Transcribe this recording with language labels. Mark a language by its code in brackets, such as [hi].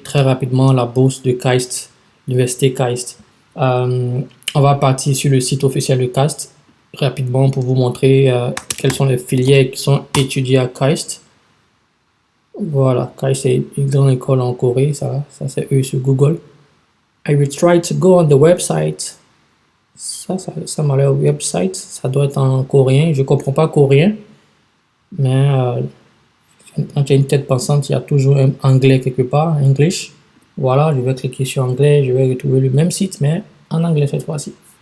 [fr] Très rapidement, la bourse de KAIST, l'université KAIST. On va partir sur le site officiel de KAIST rapidement pour vous montrer quelles sont les filières qui sont étudiées à KAIST. Voilà, KAIST c'est une grande école en Corée, ça c'est eux sur Google. [en] I will try to go on the website. [fr] Ça m'a l'air website, ça doit être en coréen, je comprends pas coréen, mais quand il y a une tête pensante, il y a toujours un anglais quelque part, English. Voilà, je vais cliquer sur anglais, je vais retrouver le même site, mais en anglais cette fois-ci.